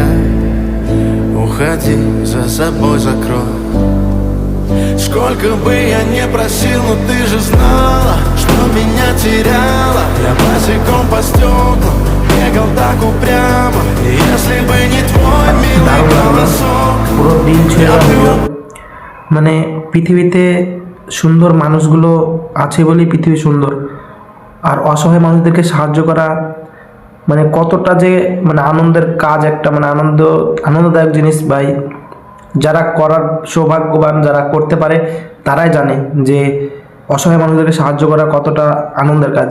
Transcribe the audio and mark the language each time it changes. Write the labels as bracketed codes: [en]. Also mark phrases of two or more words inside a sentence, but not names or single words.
[ru] Уходи, за собой закрой. Сколько бы я не просил, но ты же знала, что меня теряла. Я босиком по стеклам бегал так упрямо. И если бы не твой милый голосок, [bn] পুরো দিন ছিল মানে পৃথিবীতে সুন্দর মানুষগুলো আছে বলেই পৃথিবী সুন্দর। আর অসহায় মানুষদেরকে সাহায্য করা মানে কতটা যে মানে আনন্দের কাজ, একটা মানে আনন্দদায়ক জিনিস ভাই। যারা করার সৌভাগ্যবান, যারা করতে পারে তারাই জানে যে অসহায় মানুষদেরকে সাহায্য করা কতটা আনন্দের কাজ।